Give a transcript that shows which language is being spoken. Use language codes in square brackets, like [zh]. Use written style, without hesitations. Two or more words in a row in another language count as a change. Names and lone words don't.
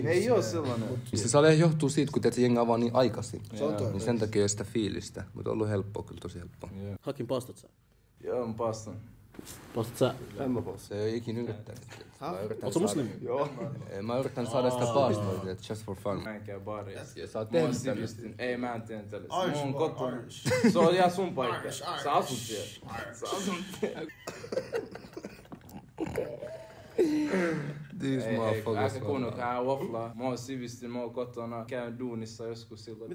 [fi] Ei oo sellainen. Se sale johtuu siitä, kun teet jengaa vaan niin aikaisin. Se on toinen. Niin sen takia ei ole sitä fiilistä. Mutta on ollut helppoa, kyllä tosi helppoa. Hakim, paastat sä? Joo, mä paastan. Paastat sä? En mä paas. Se ei ikinä yrittänyt. Oot sä muslimi? Joo. Mä yritän saada sitä paastoa, [en] just for fun. [fi] Mä en käy baariin. Ja sä oot Mä tehnyt oon tämmöistä. sivistin. Ei, mä en tee tällaista. Mä Irish oon boy, kotona. Irish. Se on ihan sun paikka. Sä asut siellä. Sä asut siellä. These Ei, motherfuckers. aika kuunnelkaa wafflaa. Mä oon sivistin, mä oon kotona. Käyn duunissa joskus silloin.